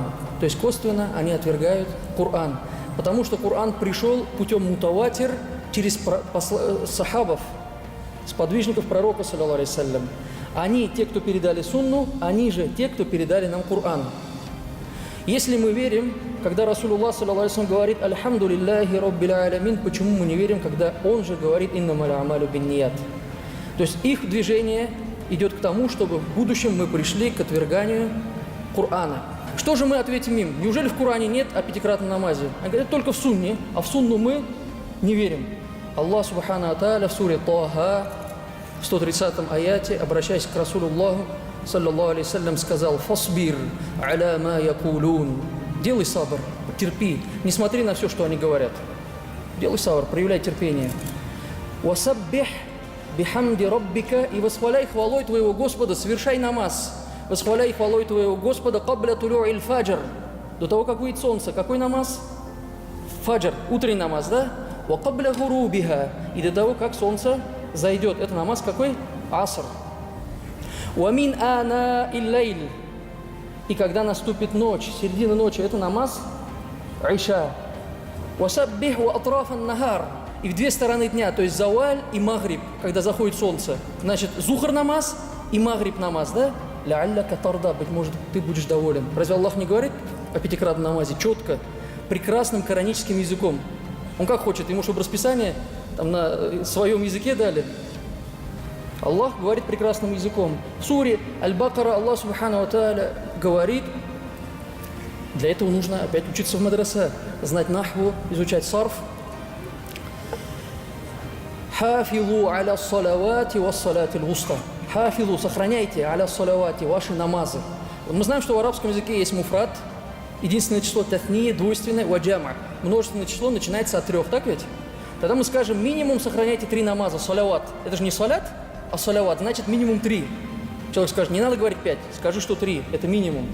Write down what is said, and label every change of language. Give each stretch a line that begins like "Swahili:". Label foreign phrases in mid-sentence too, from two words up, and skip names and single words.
Russian: То есть косвенно они отвергают Коран. Потому что Коран пришел путем мутаватир через сахабов, сподвижников пророка
Arabic: صلى الله عليه وسلم.
Russian: Они те, кто передали сунну, они же те, кто передали нам Коран. Если мы верим, когда Расулуллах
Arabic: صلى الله عليه وسلم
Russian: говорит
Arabic: «الحمد لله رب العالمين»,
Russian: почему мы не верим, когда он же говорит
Arabic: «إنما الأعمال بالنيات».
Russian: То есть их движение идет к тому, чтобы в будущем мы пришли к отверганию Корана. Что же мы ответим им? Неужели в Коране нет о пятикратном намазе? Они говорят, только в сунне, а в сунну мы не верим. Аллах
Arabic: سبحانه وتعالى
Russian: в суре Таха, в 130 аяте, обращаясь к Расулуллаху,
Arabic: صلى الله عليه وسلم,
Russian: сказал
Arabic: «فاصبر على ما يقولون».
Russian: Делай сабр, терпи, не смотри на все, что они говорят. Делай сабр, проявляй терпение.
Arabic: «وسبح بحمد ربك»,
Russian: и восхваляй хвалой твоего Господа, совершай намаз. Восхваляй хвалой твоего Господа
Arabic: قبل طلوع الفجر,
Russian: до того, как выйдет солнце. Какой намаз? Фаджр, утренний намаз, да?
Arabic: وقبل غروبها,
Russian: и до того, как солнце зайдет. Это намаз какой? Аср.
Arabic: ومن آناء الليل,
Russian: и когда наступит ночь, середина ночи, это намаз Иша.
Arabic: وسبح وأطراف النهار,
Russian: и в две стороны дня, то есть заваль и магриб, когда заходит солнце. Значит, зухр намаз и магриб намаз, да?
Arabic: لعلك ترضى,
Russian: быть может, ты будешь доволен. Разве Аллах не говорит о пятикратном намазе четко, прекрасным кораническим языком? Он как хочет, ему чтобы расписание там на своем языке дали. Аллах говорит прекрасным языком. В суре Аль-Бакара Аллах
Arabic: سبحانه وتعالى
Russian: говорит, для этого нужно опять учиться в мадраса, знать нахву, изучать сарф.
Arabic: حافظوا على الصلوات والصلاة الوسطى.
Russian: Хафилу, сохраняйте
Arabic: على الصلوات,
Russian: ваши намазы. Мы знаем, что в арабском языке есть муфрад, единственное число тафния, двойственное, ваджама. Множественное число начинается от 3, так ведь? Тогда мы скажем, минимум сохраняйте 3 намаза, салават. Это же не салят, а салават, значит минимум 3. Человек скажет, не надо говорить 5, скажи, что 3, это минимум.